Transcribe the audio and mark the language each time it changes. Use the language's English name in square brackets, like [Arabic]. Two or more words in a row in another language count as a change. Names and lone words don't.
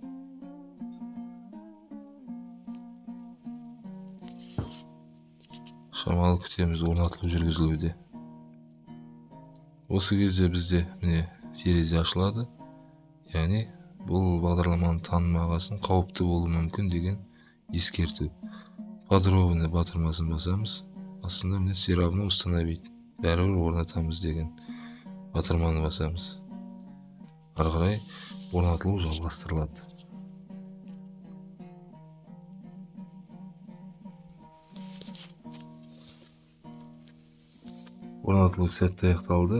[Kazakh] Шамалы күтеміз, орнатылып жүргізілуде. Осы кезде бізде міне терезе ашылады. Яғни бұл бағдарламаның танымағасын қауіпті болуы мүмкін деген ескерту. Подробно батырмасын басамыз. Астында міне [Russian] все равно установить. [Kazakh] Бәрібір орнатамыз деген батырманы басамыз. Ары қарай орнатылу жалғастырылады. Орнатылу сәтті аяқталды.